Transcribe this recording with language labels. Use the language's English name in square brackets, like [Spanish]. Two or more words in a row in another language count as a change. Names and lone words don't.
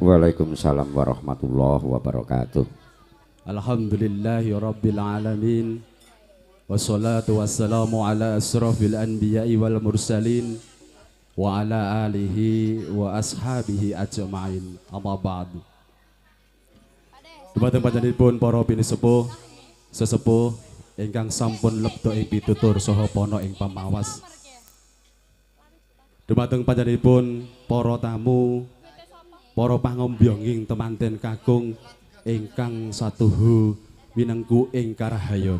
[Arabic] وعليكم السلام ورحمة الله وبركاته. الحمد لله رب العالمين. والصلاة والسلام على أشرف الأنبياء والمرسلين وعلى آله وأصحابه أجمعين. أما بعد. [Javanese] Dumateng panjenenganipun para pinisepuh, sesepuh ingkang sampun lebda ing pitutur saha pana ing pamawas. Dumateng panjenenganipun para tamu, para pangombyonging temanten kakung ingkang satuhu winengku ing karahayon.